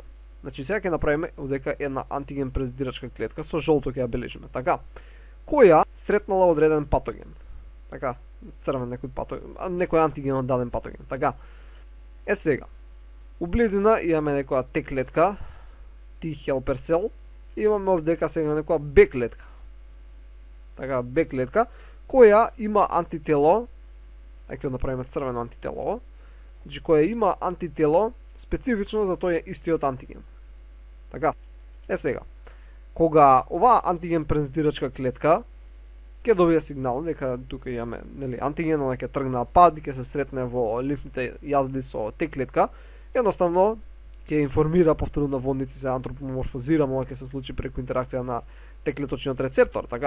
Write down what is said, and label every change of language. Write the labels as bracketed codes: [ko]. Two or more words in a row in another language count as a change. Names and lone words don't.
[mk] Значи, сега ќе направиме дека една антиген презентирачка клетка со жолто ќе ја бележиме, така, која сретнала одреден патоген. Така, црвен некој патоген, некој антиген од даден патоген. Така. Сега, у близина имаме некоја Т клетка, [en] T helper cell, [mk] и имаме овдека сега некоја Б клетка. Така, Б клетка, која има антитело, ајде ќе направиме црвено антитело, значи која има антитело специфично за тој истиот антиген. Така. Сега, кога оваа антиген презентирачка клетка ќе добие сигнал дека тука имаме, нели, антиген, она ќе тргне на пат и ќе се сретне во лимфните јазди со Т клетка, едноставно ќе информира повторно на водници, се антропоморфозира, ова ќе се случи преку интеракција на Т клеточниот рецептор, така.